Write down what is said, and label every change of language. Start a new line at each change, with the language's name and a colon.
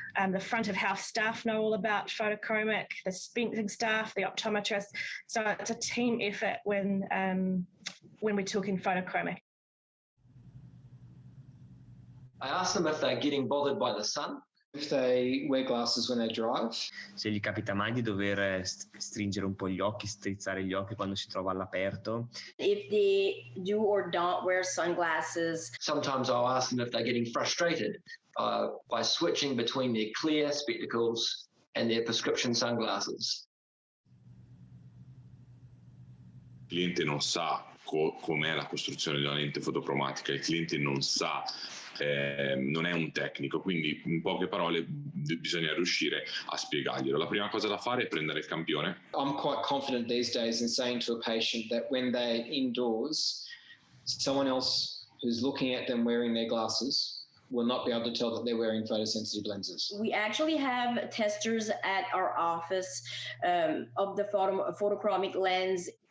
English: The front of house staff know all about photochromic, the dispensing staff, the optometrist. So it's a team effort when we're talking photochromic. I ask them if they're getting bothered by the sun, if they wear glasses when they drive.
Italian: Se gli capita mai di dover stringere un po' gli occhi, strizzare gli occhi quando si trova all'aperto.
English: If they do or don't wear sunglasses. Sometimes I'll ask them if they're getting frustrated by switching between their clear spectacles and their prescription sunglasses.
Italian: Il cliente non sa com'è la costruzione di una lente fotocromatica, il cliente non sa, non è un tecnico, quindi in poche parole bisogna riuscire a spiegarglielo. La prima cosa da fare è prendere il campione.
English: I'm quite confident these days in saying to a patient that when they're indoors, someone else who's looking at them wearing their glasses will not be able to tell that they're wearing photosensitive lenses. We actually have testers at our office of the photochromic lens.